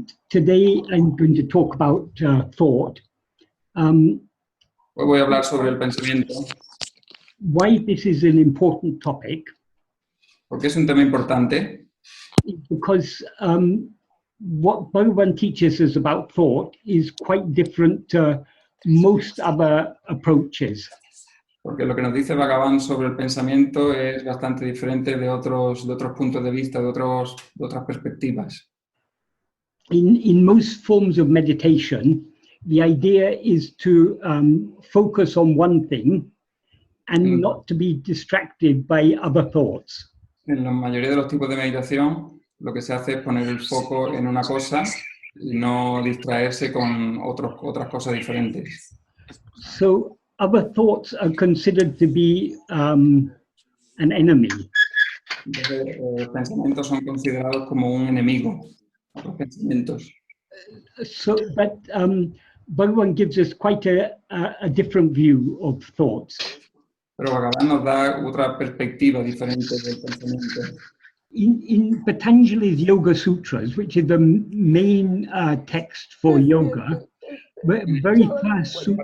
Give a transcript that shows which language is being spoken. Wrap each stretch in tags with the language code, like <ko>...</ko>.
<en>Today I'm going to talk about thought.</en> <es>Hoy voy a hablar sobre el pensamiento.</es> <en>Why this is an important topic?</en> <es>Porque es un tema importante.</es> <en>Because what Bhagavan teaches us about thought is quite different to most other approaches.</en> <es>Porque lo que nos dice Bhagavan sobre el pensamiento es bastante diferente de otros puntos de vista, de otras perspectivas.</es> <en>In most forms of meditation, the idea is to focus on one thing and not to be distracted by other thoughts.</en> <es>En la mayoría de los tipos de meditación, lo que se hace es poner el foco en una cosa y no distraerse con otras cosas diferentes.</es> <en>So other thoughts are considered to be an enemy.</en> <es>Entonces, los pensamientos son considerados como un enemigo, otros pensamientos.</es> <en>But Bhagavan gives us quite a different view of thoughts.</en> <es>Pero Bhagavan nos da otra perspectiva diferente del pensamiento.</es> <en>In Patanjali's Yoga Sutras, which is the main text for yoga, very first sutra,</en>